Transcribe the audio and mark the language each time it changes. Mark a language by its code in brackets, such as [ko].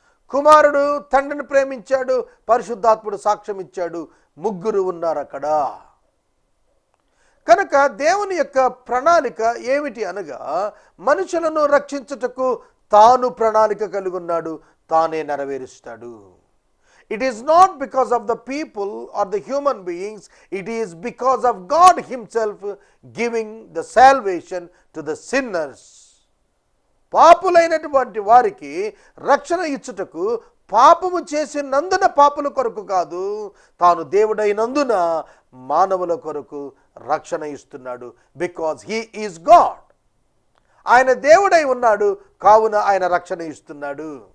[te] కుమారుడు తండ్రిని ప్రేమించాడు. పరిశుద్ధాత్ముడు సాక్ష్యం ఇచ్చాడు. ముగ్గురు ఉన్నారు అక్కడ. కనుక దేవుని యొక్క ప్రణాళిక ఏమిటి అనగా, మనుషులను రక్షించుటకు తాను ప్రణాళిక కలిగి ఉన్నాడు, తానే నెరవేరుస్తాడు. [en] It is not because of the people or the human beings, it is because of God himself giving the salvation to the sinners. [te] పాపులైనటువంటి వారికి రక్షణ ఇచ్చుటకు పాపము చేసినందున పాపుల కొరకు కాదు, తాను దేవుడైనందున మానవుల కొరకు రక్షణ ఇస్తున్నాడు. [en] Because he is God. [te] ఆయన దేవుడై ఉన్నాడు కావున ఆయన రక్షణ ఇస్తున్నాడు.